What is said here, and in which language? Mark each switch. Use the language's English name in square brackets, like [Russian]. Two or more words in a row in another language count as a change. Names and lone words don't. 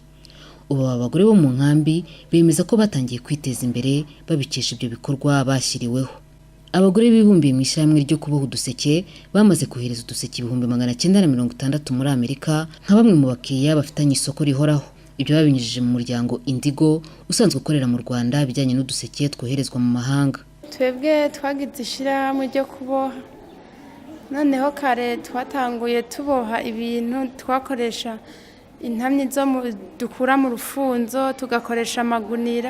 [Kinyarwanda] Ubu abagore bo mu nkambi bemeza ko batangiye kwiteza imbere babikesha ibyo bikorwa bashyiriweho. Abagore bibumbiye mu ishyirahamwe ryo kuboha uduseke bamaze kohereza uduseke 960 muri Amerika nka bamwe mu bakiriya bafitanye isoko rihoraho. Ibyo babinyujije mu muryango Indigo usanzwe ukorera mu Rwanda bijyanye n'uduseke twoherezwa mu mahanga. [Rundi] Twebwe twagize ishyirahamwe ryo kuboha, noneho kare twatanguye tuboha ibintu twakoresha intamyi zo dukura mu rufunzo, tugakoresha amagunira.